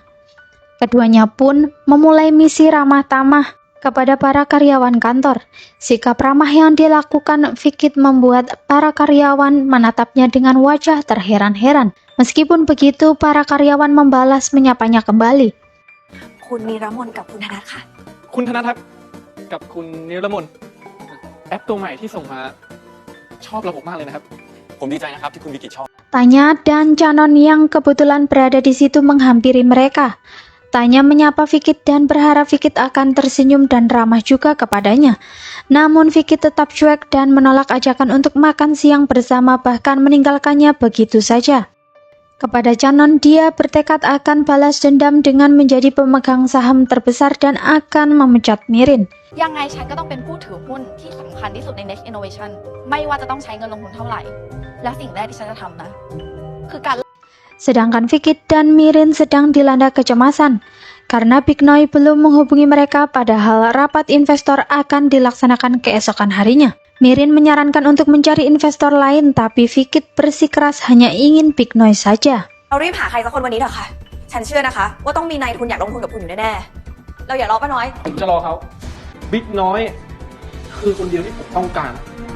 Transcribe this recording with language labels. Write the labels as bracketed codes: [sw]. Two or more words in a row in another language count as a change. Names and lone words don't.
[id] Keduanya pun memulai misi ramah tamah kepada para karyawan kantor. Sikap ramah yang dilakukan Vikit membuat para karyawan menatapnya dengan wajah terheran-heran. Meskipun begitu, para karyawan membalas menyapanya kembali. [th] คุณนิรมนกับคุณธนัทค่ะ คุณธนทัศน์กับคุณนิรมนแอปตัวใหม่ที่ส่งมาชอบระบบมากเลยนะครับผมดีใจนะครับที่คุณวิกิตชอบ [id] Tanya dan Canon yang kebetulan berada di situ menghampiri mereka. Tanya menyapa Vikit dan berharap Vikit akan tersenyum dan ramah juga kepadanya. Namun Vikit tetap cuek dan menolak ajakan untuk makan siang bersama, bahkan meninggalkannya begitu saja. Kepada Canon, dia bertekad akan balas dendam dengan menjadi pemegang saham terbesar dan akan memecat Mirin. [th] ยังไงฉันก็ต้องเป็นผู้ถือหุ้นที่สำคัญที่สุดใน Next Innovation ไม่ว่าจะต้องใช้เงินลงทุนเท่าไหร่และสิ่งแรกที่ฉันจะทำนะคือการ [id] Sedangkan Vikit dan Mirin sedang dilanda kecemasan. karena Big Noi belum menghubungi mereka padahal rapat investor akan dilaksanakan keesokan harinya. Mirin menyarankan untuk mencari investor lain, tapi Fikit bersikeras hanya ingin Big Noi saja. [th] เรารีบหาใครสักคนวันนี้เถอะค่ะ ฉันเชื่อนะคะว่าต้องมีนายทุนอยากลงทุนกับคุณอยู่แน่ๆ เราอย่ารอป้าน้อย ผมจะรอเขาบิ๊กน้อยคือคนเดียวที่ผมต้องการ